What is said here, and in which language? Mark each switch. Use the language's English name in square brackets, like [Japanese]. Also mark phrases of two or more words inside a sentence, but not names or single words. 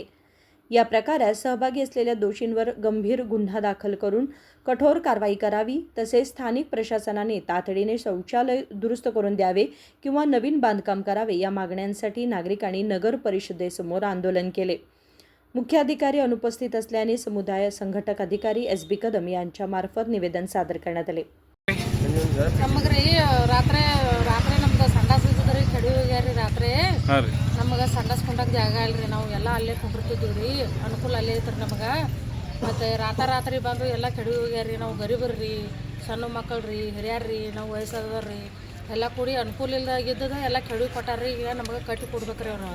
[Marathi] या प्रकारात सहभागी असलेल्या दोषींवर गंभीर गुन्हा दाखल करून कठोर कारवाई करावी, तसेच स्थानिक प्रशासनाने तातडीने शौचालय दुरुस्त करून द्यावे किंवा नवीन बांधकाम करावे या मागण्यांसाठी नागरिकांनी नगर परिषदेसमोर आंदोलन केले। मुख्याधिकारी अनुपस्थित असल्याने समुदाय संघटक अधिकारी SB कदम यांच्या मार्फत निवेदन सादर करण्यात आले। [Kannada] ನಮಗ್ರಿ ರಾತ್ರಿ ನಮ್ದು ಸಂಡಾಸ್ ಇದ್ದದ್ರಿ ಕಡಿ ಹೋಗ್ಯಾರಿ ರಾತ್ರಿ ನಮಗೆ ಸಂಡಾಸ್ಕೊಂಡಾಗ ಜಾಗ ಇಲ್ರಿ ನಾವು ಎಲ್ಲ ಅಲ್ಲೇ ಕುಂಡಿರ್ತಿದ್ದೀವಿ ರೀ ಅನುಕೂಲ ಅಲ್ಲೇ ಐತ್ರಿ ನಮಗೆ ಮತ್ತು ರಾತ್ರಿ ಬಂದು ಎಲ್ಲ ಕಡಿ ಹೋಗ್ಯಾರಿ ನಾವು ಗರೀಬರ್ರಿ ಸಣ್ಣ ಮಕ್ಕಳ್ರಿ ಹಿರಿಯರ್ರಿ ನಾವು ವಯಸ್ಸಾದವ್ರಿ ಎಲ್ಲ ಕೂಡಿ ಅನುಕೂಲ ಇಲ್ದಾಗಿದ್ದದ ಎಲ್ಲ ಕೆಡಿ ಕೊಟ್ಟಾರ್ರಿ ಈಗ ನಮಗೆ ಕಟ್ಟಿ ಕೊಡ್ಬೇಕ್ರಿ ಅವ್ರು